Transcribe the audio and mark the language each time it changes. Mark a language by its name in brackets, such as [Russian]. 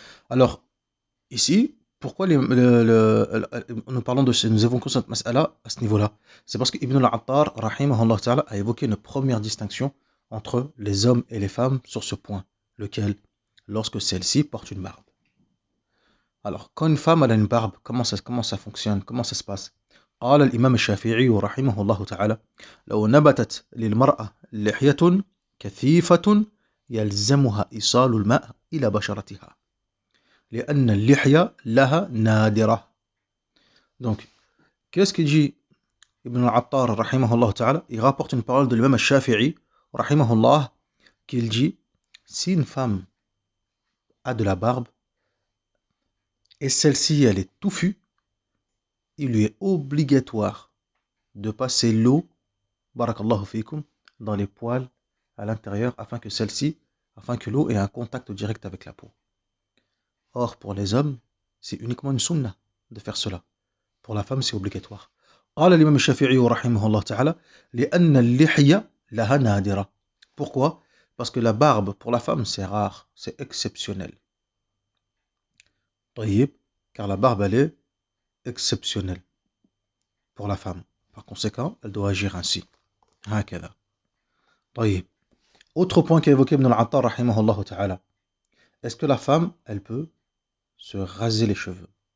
[French] Alors, ici, pourquoi nous parlons nous évoquons cette mas'ala à ce niveau-là? C'est parce que Ibn al-Attar, [Arabic] rahimahullah ta'ala, [French] a évoqué une première distinction entre les hommes et les femmes sur ce point, lequel, lorsque celle-ci porte une barbe. Alors, quand une femme a une barbe, comment ça fonctionne? Comment ça se passe? [Arabic] قال الإمام الشافعي رحمه الله تعالى لو نبتت للمرأة لحية كثيفة يلزمها إيصال الماء إلى بشرتها لأن اللحية لها نادرة. [French] Donc, qu'est-ce qu'il dit Ibn al-Attar rahimahullah ta'ala? Il rapporte une parole de l'imam al-Shafi'i rahimahullah, qu'il dit, si une femme a de la barbe et celle-ci elle est touffue, il lui est obligatoire de passer l'eau, [Arabic] barakallahu fikum, [French] dans les poils à l'intérieur afin que l'eau ait un contact direct avec la peau. Or, pour les hommes, c'est uniquement une sunna de faire cela. Pour la femme, c'est obligatoire. [Arabic] قال الإمام الشافعي رحمه الله تعالى لأن اللحية لها نادرة. [French] Pourquoi? Parce que la barbe pour la femme c'est rare, c'est exceptionnel. [Arabic] طيب, [French] car la barbe elle est exceptionnelle pour la femme. Par conséquent, elle doit agir ainsi. [Arabic] هكذا. طيب. [French] Autre point qu'a évoqué Ibn al-Attar [Arabic] رحمه الله تعالى. [French] Est-ce que la femme, elle peut se raser les cheveux?